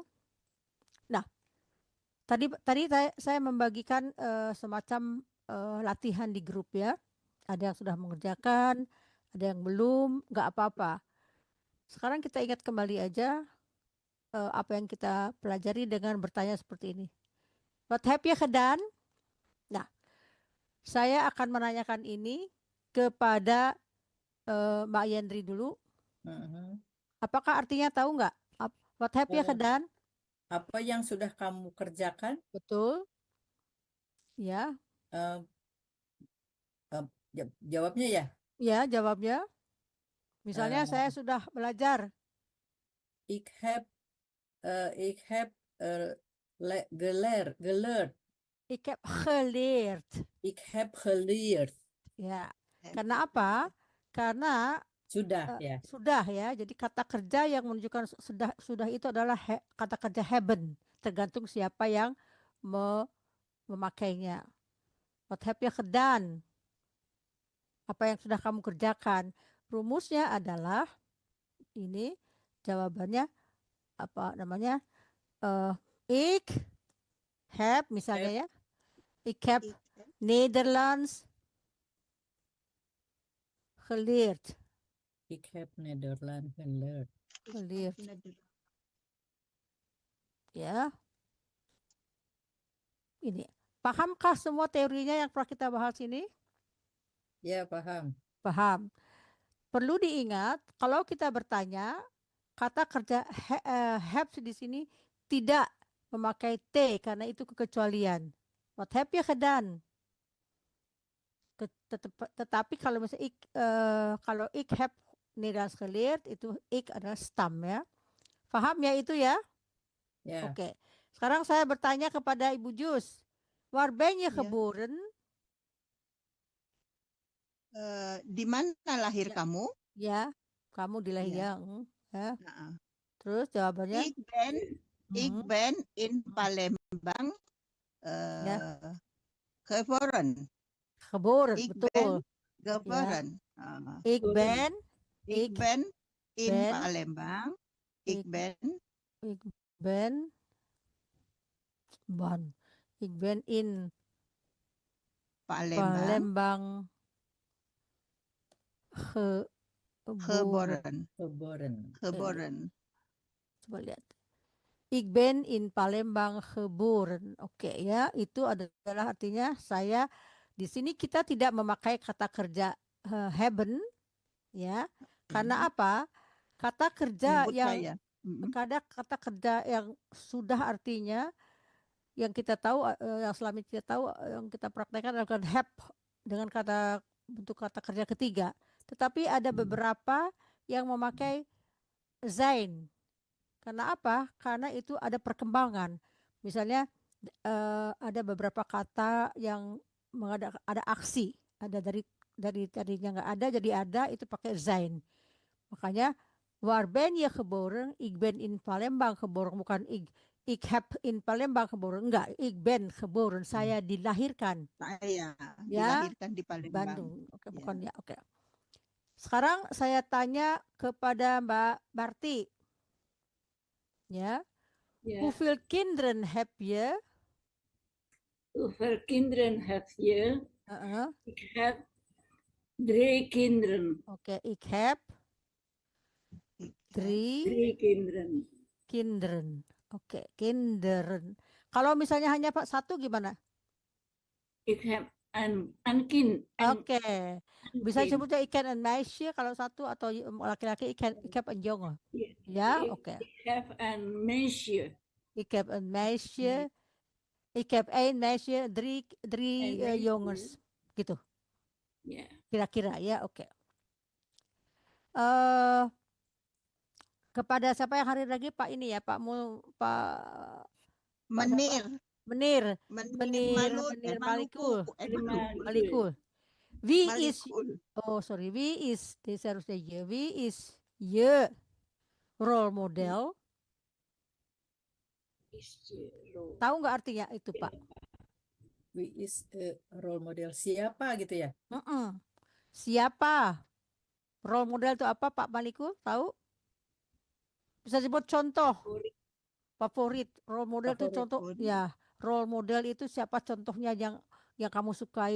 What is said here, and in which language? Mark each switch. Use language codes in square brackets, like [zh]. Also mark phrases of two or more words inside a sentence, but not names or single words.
[id] Nah, tadi saya membagikan semacam latihan di grup ya. Ada yang sudah mengerjakan, ada yang belum, nggak apa-apa. Sekarang kita ingat kembali aja apa yang kita pelajari dengan bertanya seperti ini. [nl] Wat heb je gedaan? [id] Nah, saya akan menanyakan ini kepada Mbak Yendri dulu. Apakah artinya tahu nggak? [nl] Wat heb je gedaan? [id] Apa yang sudah kamu kerjakan? Betul. Ya. Jawabnya ya? Ya, jawabnya. Misalnya saya sudah belajar. [nl] Ik heb geleerd. Ik heb geleerd. Ik heb geleerd. [id] Ya. Karena apa? Karena Sudah ya. sudah ya. Jadi kata kerja yang menunjukkan sudah itu adalah kata kerja haben, tergantung siapa yang memakainya. [nl] Wat heb je gedaan? [id] Apa yang sudah kamu kerjakan? Rumusnya adalah ini, jawabannya apa namanya? [nl] Ik heb [id] misalnya ya. [nl] Ik heb Ik heb Nederlands geleerd. Ik heb Nederland geleerd. Geleerd. Nederland. [id] Ya. Ini. Pahamkah semua teorinya yang pernah kita bahas ini? Ya, paham. Paham. Perlu diingat kalau kita bertanya kata kerja have di sini tidak memakai T karena itu kekecualian. [nl] Wat heb je gedaan? [id] Tetapi kalau misalnya kalau [nl] ik heb Nederlands geleerd [id] itu ik adalah stam ya. Paham ya itu ya? Ya. Oke. Sekarang saya bertanya kepada Ibu Jus. [nl] Waar ben je [id] Ya. [nl] geboren? [id] Di mana lahir Ya. kamu? Ya, kamu di Ya. Lehiang. Ya. Nah, Terus jawabannya? [nl] Ik ben in Palembang [id] Ya. [nl] geboren. Geboren, Ik [id] betul. [nl] ben geboren. Ik ben Ik ben in ben- Palembang. Ik Ik- ben Ik ben ban. Ik ben in Palembang Palembang geboren. geboren. Geboren. Geboren. [id] Coba lihat. [nl] Ik ben in Palembang geboren. [id] Oke ya, itu adalah artinya saya di sini kita tidak memakai kata kerja hebben ya. Karena apa? Kata kerja Menyebut yang saya. kata kerja yang sudah artinya yang kita tahu yang selama ini kita tahu yang kita praktekkan adalah have dengan kata bentuk kata kerja ketiga. Tetapi ada beberapa yang memakai zijn. Karena apa? Karena itu ada perkembangan. Misalnya ada beberapa kata yang ada aksi, ada dari tadinya nggak ada jadi ada, itu pakai zijn. [nl] Makanya waar ben je geboren? Ik ben in Palembang geboren, bukan ik heb in Palembang geboren. Enggak, ik ben geboren, [id] saya dilahirkan. Saya Ya, dilahirkan di Palembang. Bandung. Oke, Ya. bukan ya. Oke. Sekarang saya tanya kepada Mbak Barti. Ya. [nl] Ja, Hoeveel kinderen heb je? hoeveel kinderen heb je? Uh-uh. Ik heb 3 kinderen. Oke, ik heb Ik heb 3 3 kinderen. kinderen. Oke, kinderen. [id] Kalau misalnya hanya Pak satu gimana? [nl] Ik heb een kind. [id] Oke. Bisa sebutnya [nl] ikan en meisje [id] kalau satu atau laki-laki [nl] ik heb een jongen. Ja, oke. Ik heb een meisje. Ik heb een meisje. Ik heb 1 meisje, 3 meisje. jongens. [id] Gitu. [nl] Ja. [id] Kira-kira ya, oke. Kepada siapa yang hari lagi Pak ini ya, Pak Menir. Menir Maluku. Malikul. [nl] Wie is Malikul. wie is dit harusnya je. Wie is je rolmodel? [id] Tahu nggak artinya itu Pak? [nl] Wie is role model? [id] Siapa gitu ya? Siapa? [en] Role model [id] itu apa Pak Malikul? Tahu? Bisa sebut contoh. Favorit. [en] Role model [id] itu contoh. Ya, [en] role model [id] itu siapa contohnya yang kamu sukai?